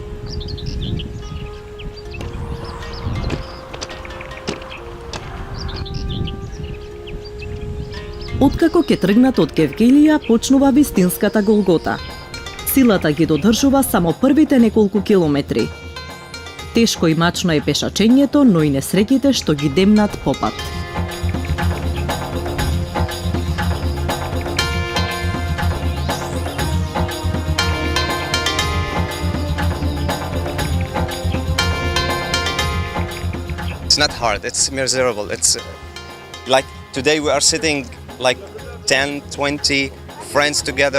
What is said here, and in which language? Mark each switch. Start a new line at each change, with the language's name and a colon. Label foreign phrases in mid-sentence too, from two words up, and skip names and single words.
Macedonian: Откако ќе тргнат од Гевгелија, почнува вистинската голгота. Силата ги додржува само првите неколку километри. Тешко и мачно е пешачењето, но и несреќите што ги демнат по пат.
English: It's not hard, it's miserable. It's like today we are sitting like 10, 20 friends together.